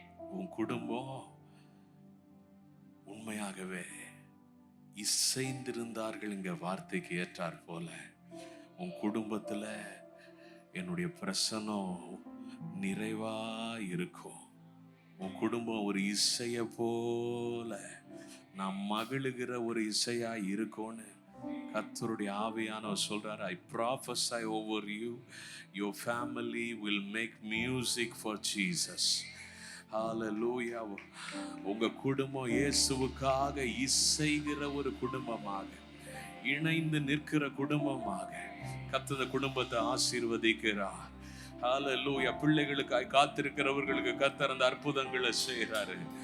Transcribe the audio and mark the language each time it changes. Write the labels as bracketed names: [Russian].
[Tamil] உன் குடும்பம் உண்மையாகவே இசைந்திருந்தார்கள் இங்க வார்த்தைக்கு ஏற்றார் போல உன் குடும்பத்துல என்னுடைய பிரசன்னம் நிறைவா இருக்கும். உன் குடும்பம் ஒரு இசைய போல நான் மகிழுகிற ஒரு இசையா இருக்கும்னு கர்த்தருடைய ஆவியானவர் சொல்றாரு. [English] I prophesy over you, your family will make music for Jesus. [Tamil] ஹல்லேலூயா. உங்க குடும்பம் இயேசுவுக்காக இசைகிற ஒரு குடும்பமாக, இணைந்து நிற்கிற குடும்பமாக கர்த்தர் குடும்பத்தை ஆசீர்வதிக்கிறார். ஹல்லேலூயா. பிள்ளைகளுக்காய் காத்திருக்கிறவர்களுக்கு கர்த்தர் அந்த அற்புதங்களை செய்கிறாரு.